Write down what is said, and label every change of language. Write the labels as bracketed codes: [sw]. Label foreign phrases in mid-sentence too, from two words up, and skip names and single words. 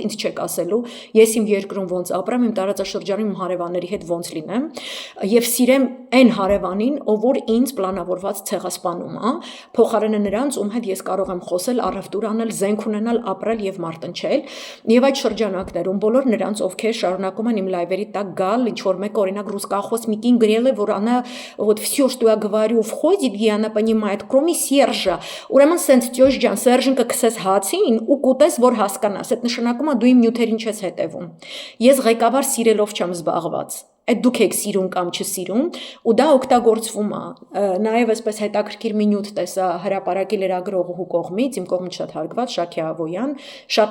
[hy] ինձ չեք ասելու, ես իմ երկրում ոնց ապրեմ, իմ տարածաշրջանում իմ հարևանների հետ ոնց լինեմ եւ սիրեմ այն հարևանին, ով որ ինձ պլանավորված ցեղասպանում է, փոխարենը նրանց, ում հետ ես կարող եմ խոսել, առևտուր անել, զենք ունենալ, ապրել եւ մարտնչել, եւ այդ շրջանակներում բոլոր նրանց, ովքեր շարունակում են իմ լայվերի տակ գալ, ինչ որ մեկ օրինակ ռուսկախոս միկին գրել է, որ [ru] она вот все, что я говорю, входит, и она понимает, кроме Сержа. [hy] Ուրեմն սենց տյոժ ջան, Սերժինը կքսես հացին ու կուտես, որ հասկանաս, այդ նշանակում է դու իմ նյութերին չես հետևում։ Ես ղեկավար սիրելով չեմ զբաղված։ Այդ դուք եք սիրում կամ չսիրում ու դա օգտագործվում է նաև այսպես հետաքրքիր մի նյութ տեսա հրապարակի լրագրողու կողմից իմ կողմից շատ հարգված Շաքե Ավոյան շատ